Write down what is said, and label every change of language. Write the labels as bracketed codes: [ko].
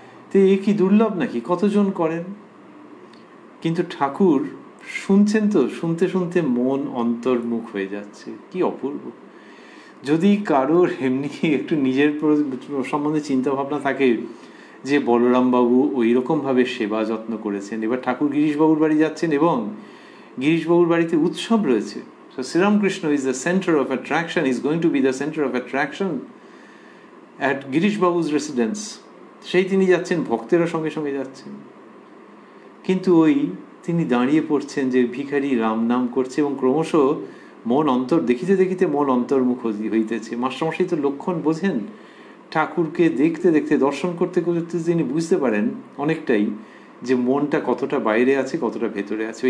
[bn] তো এ কি দুর্লভ নাকি? কতজন করেন? কিন্তু ঠাকুর শুনছেন তো, শুনতে শুনতে মন অন্তর্মুখ হয়ে যাচ্ছে। কি অপূর্ব! যদি কারোর এমনি একটু নিজের সম্বন্ধে চিন্তা ভাবনা থাকে যে বলরামবাবু ওই রকমভাবে সেবা যত্ন করেছেন, এবার ঠাকুর গিরিশবাবুর বাড়ি যাচ্ছেন এবং গিরিশবাবুর বাড়িতে উৎসব রয়েছে। [en] So Sri Ramakrishna is the center of attraction, is going to be the center of attraction at Girish Babu's residence. [bn] সেই তিনি যাচ্ছেন, ভক্তেরা সঙ্গে সঙ্গে যাচ্ছেন, কিন্তু ওই তিনি দাঁড়িয়ে পড়ছেন যে ভিখারি রাম নাম করছে এবং ক্রমশ মন অন্তর, দেখিতে দেখিতে মন অন্তর্মুখ হইতেছে। মাস্টারমশাই তো লক্ষণ বোঝেন। ঠাকুরকে দেখতে দেখতে, দর্শন করতে করতে তিনি বুঝতে পারেন অনেকটাই যে মনটা কতটা বাইরে আছে, কতটা ভেতরে আছে।